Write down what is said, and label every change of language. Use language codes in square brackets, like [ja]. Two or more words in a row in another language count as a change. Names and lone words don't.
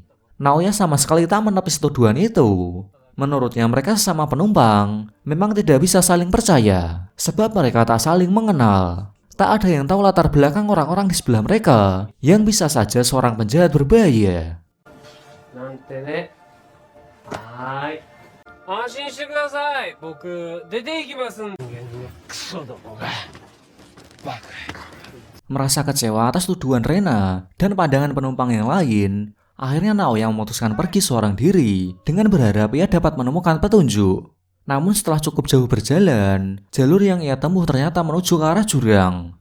[id] Naoya sama sekali tak menepis tuduhan itu. Menurutnya mereka sesama penumpang memang tidak bisa saling percaya, sebab mereka tak saling mengenal. Tak ada yang tahu latar belakang orang-orang di sebelah mereka, yang bisa saja seorang penjahat berbahaya. [ja] はーい。安心してください。僕、出て行きますんで。クソどもが。バカ。 [id] Merasa kecewa atas tuduhan Rena dan pandangan penumpang yang lain, akhirnya Naoya memutuskan pergi seorang diri dengan berharap ia dapat menemukan petunjuk. Namun setelah cukup jauh berjalan, jalur yang ia tempuh ternyata menuju ke arah jurang.